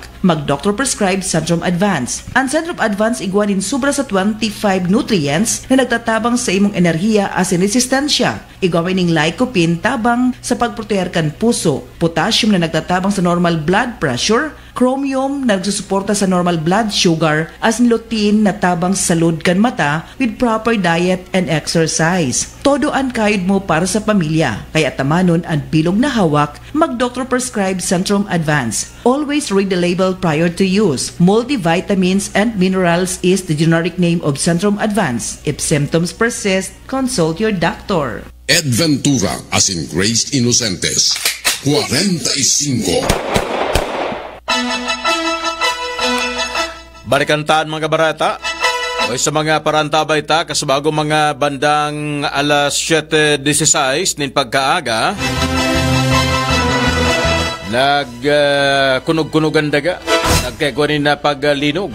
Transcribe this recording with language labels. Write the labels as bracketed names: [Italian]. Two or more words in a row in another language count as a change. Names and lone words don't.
[Bikol] Mag- [English] doctor prescribe [Bikol] Centrum Advance. Ang Centrum Advance igwanin sobra sa 25 nutrients na nagtatabang sa imong enerhiya asin resistensya. Igawin ning lycopene tabang sa pagproteher kan puso, potassium na nagtatabang sa [English] normal blood pressure, [Bikol] chromium na nagsusuporta sa [English] normal blood sugar, [Bikol] as lutein na tabang sa salud kan mata [English] with proper diet and exercise. [Bikol] Todo ang kayod mo para sa pamilya, kaya tamanon ang bilog na hawak, mag- [English] doctor prescribe [Bikol] Centrum Advance. [English] Always read the label prior to use. Multivitamins and minerals is the generic name of Centrum Advance. If symptoms persist, consult your doctor. [Bikol] Ed Ventura as in Grace Inocentes. 45. Balikantaan mga barata. O sa mga parantabay ta, kasabago mga bandang alas 7:16 nin pagkaaga, nagkunog-kunogan daga, nagkagwanin na paglinog.